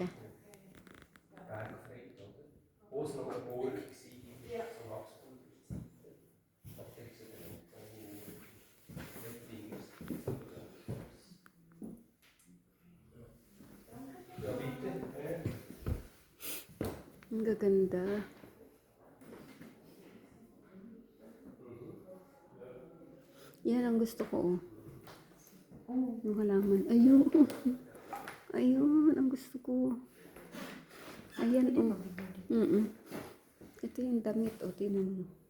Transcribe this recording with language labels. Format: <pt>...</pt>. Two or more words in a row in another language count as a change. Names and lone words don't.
<de>Bergfried, oder? Wo es noch eine Burg war, so Habsburger Zeiten. Da gibt es dann ja, bitte.</de> <tl>Ang gaganda. Yan ang gusto ko. Oh. Yung halaman. Ayun. Ayun ang gusto ko. Ayan oh. Ito yung damit. O, tinan mo.</tl>